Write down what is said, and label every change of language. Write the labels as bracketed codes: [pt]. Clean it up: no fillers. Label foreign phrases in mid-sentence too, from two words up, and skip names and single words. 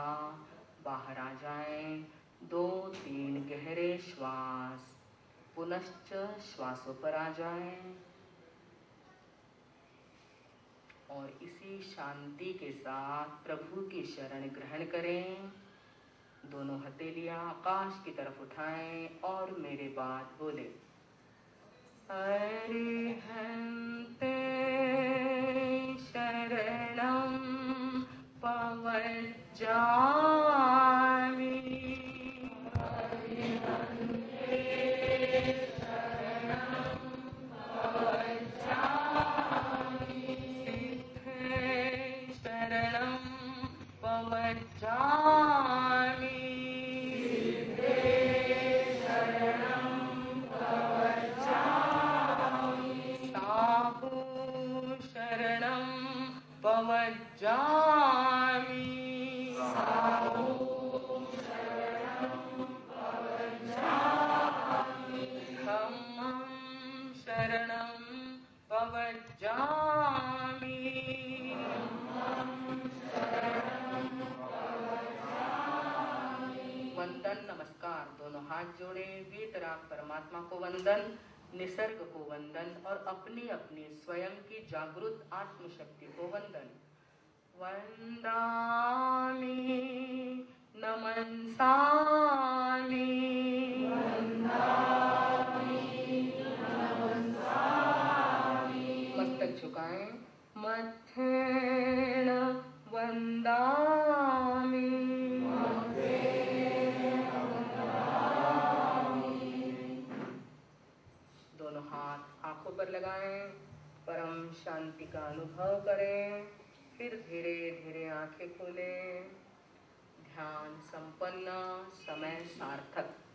[hi] बाहर आ जाएं, 2-3 गहरे श्वास, पुनश्च श्वासों पर आ जाएं और इसी शांति के साथ प्रभु की शरण ग्रहण करें। दोनों हथेलियां आकाश की तरफ उठाएं और मेरे बाद बोले, [pra] अरिहन्ते शरणं पवज्जामि, अरिहन्ते शरणं पवज्जामि, सिद्धे शरणं पवज्जामि, शरणं पवज्जामि, साहु शरणं पवज्जामि, धम्मं शरणं पवज्जामि, धम्मं शरणं पवज्जामि। [hi] वंदन नमस्कार, दोनों हाथ जोड़े, वीतराग परमात्मा को वंदन, निसर्ग को वंदन और अपनी अपनी स्वयं की जागृत आत्मशक्ति को वंदन। [pra] वंदामि नमन्सामि, वंदामि नमन्सामि, [hi] मस्तक झुकाएं, [pra] मध्येण वंदामि, [hi] दोनों हाथ आंखों पर लगाएं, परम शांति का अनुभव करें, फिर धीरे धीरे आंखें खोलें। ध्यान संपन्न, समय सार्थक।